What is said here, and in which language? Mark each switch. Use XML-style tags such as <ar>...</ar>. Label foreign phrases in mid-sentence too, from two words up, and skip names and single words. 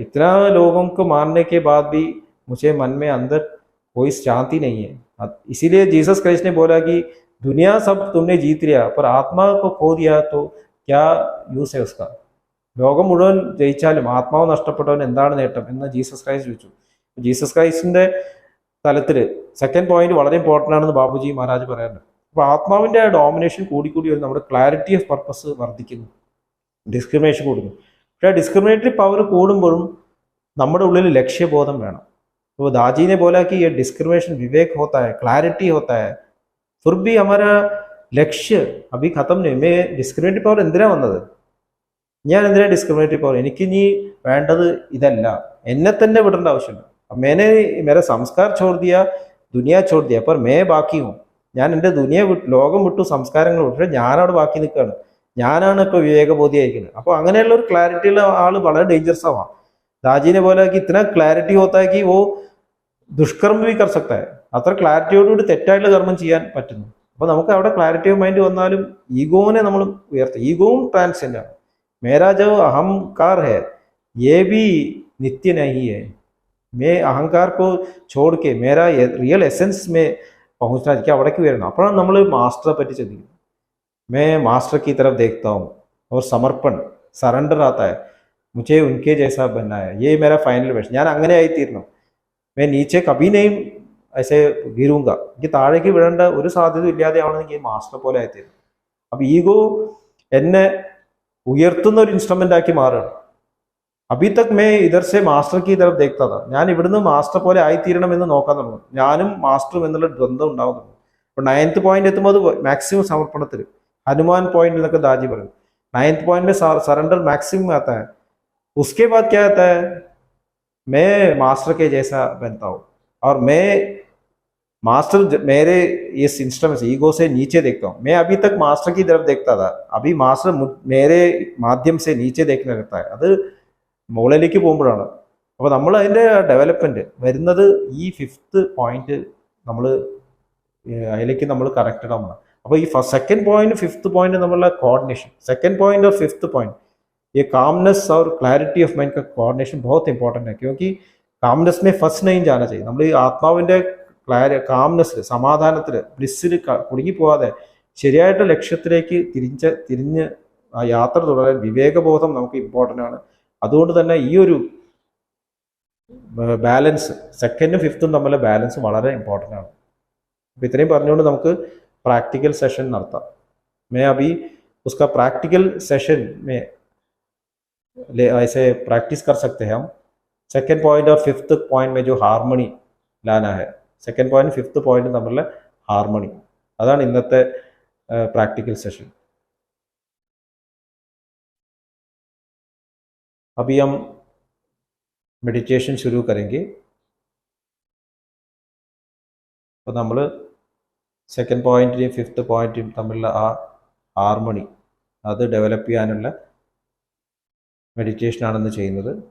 <hi>इतना लोगों को मारने के बाद भी मुझे मन में अंदर कोई शांति नहीं है. इसीलिए जीसस क्राइस्ट ने बोला कि दुनिया सब तुमने जीत लिया, पर आत्मा को खो दिया तो क्या യൂസ് है उसका?</hi> <ml>ലോകം മുഴുവൻ ജയിച്ചാലും ആത്മാവ് നഷ്ടപ്പെട്ടവൻ എന്താണ് നേട്ടം എന്ന് ജീസസ് ക്രൈസ്റ്റ് ചോദിച്ചു. ജീസസ് ക്രൈസ്റ്റിന്റെ തലത്തിൽ</ml> <en>second point</en> <ml>വളരെ ഇമ്പോർട്ടൻ്റ് ആണെന്ന് ബാബുജി മഹാരാജ് പറയാറുണ്ട്. അപ്പോൾ ആത്മാവിന്റെ ഡോമിനേഷൻ കൂടിക്കൂടി വരും. നമ്മുടെ</ml> <en>clarity of purpose</en> <ml>വർദ്ധിക്കുന്നു, ഡിസ്ക്രിമിനേഷൻ കൂടുന്നു. പക്ഷേ</ml> <en>discriminatory power</en> <ml>കൂടുമ്പോഴും നമ്മുടെ ഉള്ളിൽ ലക്ഷ്യബോധം വേണം.</ml> <hi>तो दाजी ने बोला कि ये डिस्क्रिमिनेशन विवेक होता है, क्लैरिटी होता है, फिर भी हमारा लक्ष्य अभी खत्म नहीं.</hi> <ml>मैं डिस्क्रिमिनेटറി പവർ എന്തിനാ വന്നത്? ഞാൻ എന്തിനാ</ml> <en>discriminatory power?</en> <ml>എനിക്ക് ഇനി വേണ്ടത് ഇതല്ല, എന്നെ തന്നെ വിടേണ്ട ആവശ്യമില്ല.</ml> <hi>मैंने मेरा संस्कार छोड़ दिया, दुनिया छोड़ दिया, पर मैं बाकी हूँ.</hi> <ml>ഞാൻ എൻ്റെ ദുനിയ വിട്ടു, ലോകം വിട്ടു, സംസ്കാരങ്ങൾ വിട്ടു, ഞാനവിടെ ബാക്കി നിൽക്കുകയാണ്. ഞാനാണ് ഇപ്പോൾ വിവേകബോധിയായിരിക്കുന്നത്. അപ്പോൾ അങ്ങനെയുള്ള ഒരു ക്ലാരിറ്റിയുള്ള ആൾ വളരെ ഡേഞ്ചറസ് ആവാം.</ml> <hi>दाजी ने बोला कि इतना क्लैरिटी होता है कि वो ദുഷ്കർമ്മ भी कर सकता है.</hi> <ml>അത്ര ക്ലാരിറ്റിയോടുകൂടി തെറ്റായിട്ടുള്ള കർമ്മം ചെയ്യാൻ പറ്റുന്നു. അപ്പോൾ നമുക്ക് അവിടെ</ml> <en>clarity of mind</en> <ml>വന്നാലും ഈഗോനെ നമ്മൾ ഉയർത്തും. ഈഗോവും ട്രാൻസെൻഡ് ആണ്.</ml> <hi>मेरा जो अहंकार है ये भी नित्य नहीं है. मैं अहंकार को छोड़ के मेरा</hi> <en>real essence</en> <hi>में पहुंचना, क्या</hi> <ml>അവിടേക്ക് വരണം. അപ്പോഴാണ് നമ്മൾ മാസ്റ്ററെ പറ്റി ചിന്തിക്കുന്നത്.</ml> <hi>मैं मास्टर की तरफ देखता हूँ और समर्पण, सरेंडर आता है. मुझे उनके जैसा बनना है, ये मेरा</hi> <en>final wish.</en> <ml>ഞാൻ അങ്ങനെ ആയിത്തീരണം.</ml> <hi>मैं नीचे कभी नहीं ऐसे गिरूंगा.</hi> <ml>എനിക്ക് താഴേക്ക് വീഴേണ്ട ഒരു സാധ്യത ഇല്ലാതെ ആവണമെങ്കിൽ മാസ്റ്റർ പോലെ ആയിത്തീരണം. അപ്പം ഈഗോ എന്നെ ഉയർത്തുന്ന ഒരു ഇൻസ്ട്രുമെന്റ് ആക്കി മാറുകയാണ്.</ml> <hi>अभी तक मैं इधर से मास्टर की तरफ देखता था.</hi> <ml>ഞാൻ ഇവിടുന്ന് മാസ്റ്റർ പോലെ ആയിത്തീരണം എന്ന് നോക്കാൻ തുടങ്ങും. ഞാനും മാസ്റ്ററും എന്നുള്ള ദ്വന്ദ്വം ഉണ്ടാവുന്നു. അപ്പോൾ 9th പോയിന്റ് എത്തുമ്പോൾ അത് മാക്സിമം സമർപ്പണത്തിൽ, ഹനുമാൻ പോയിന്റ് എന്നൊക്കെ ദാജി പറയും.</ml> <hi>9th पॉइंट में</hi> <en>surrender maximum</en> <hi>आता है. उसके बाद क्या आता है? मैं मास्टर के जैसा बनता हूँ और मैं मास्टर मेरे इस</hi> <en>instrument ego</en> <hi>से नीचे देखता हूँ. मैं अभी तक मास्टर की तरफ देखता था, अभी मास्टर मेरे माध्यम से नीचे देखने लगता है.</hi> <ml>അത് മുകളിലേക്ക് പോകുമ്പോഴാണ്. അപ്പോൾ നമ്മൾ അതിൻ്റെ ഡെവലപ്മെൻറ്റ് വരുന്നത് ഈ 5th പോയിന്റ് നമ്മൾ അതിലേക്ക് നമ്മൾ കറക്റ്റഡ് ആവണം. അപ്പോൾ ഈ</ml> <en>second point 5th point</en> <ml>നമ്മളുടെ കോർഡിनेशन,</ml> <en>second point</en> <hi>और</hi> <en>5th point,</en> <hi>ये कामनेस और</hi> <en>clarity of mind</en> <hi>का कोऑर्डिनेशन बहुत इंपॉर्टेंट है. क्योंकि कामनेस में फंस नहीं जाना चाहिए.</hi> <ml>നമ്മൾ ഈ ആത്മാവിൻ്റെ കാംനെസ്സിൽ, സമാധാനത്തിൽ, ബ്ലിസ്സിൽ കുടുങ്ങി പോവാതെ ശരിയായിട്ട് ലക്ഷ്യത്തിലേക്ക് തിരിഞ്ഞ് ആ യാത്ര തുടരാൻ വിവേകബോധം നമുക്ക് ഇമ്പോർട്ടൻ്റ് ആണ്. അതുകൊണ്ട് തന്നെ ഈ ഒരു ബാലൻസ്, സെക്കൻഡും 5th തമ്മിലുള്ള ബാലൻസ് വളരെ ഇമ്പോർട്ടൻ്റ് ആണ്. അപ്പോൾ ഇത്രയും പറഞ്ഞുകൊണ്ട് നമുക്ക്</ml> <en>practical session</en> <ml>നടത്താം.</ml> <hi>मैं अभी उसका</hi> <en>practical session</en> <hi>में ऐसे प्रैक्टिस कर सकते हैं हम.</hi> <en>second point</en> <hi>और</hi> <en>5th point</en> <hi>में जो हार्मनी लाना है,</hi> <en>second point 5th point</en> <hi>തമ്മിലുള്ള हार्मनी,</hi> <ml>അതാണ് ഇന്നത്തെ</ml> <en>practical session.</en> <hi>अभी हम मेडिटेशन शुरू करेंगे.</hi> <ml>അപ്പോൾ നമ്മൾ സെക്കൻഡ് പോയിന്റിൻ്റെയും 5th പോയിന്റും തമ്മിലുള്ള ആ ഹാർമണി അത് ഡെവലപ്പ് ചെയ്യാനുള്ള മെഡിറ്റേഷനാണെന്ന് ചെയ്യുന്നത്.</ml>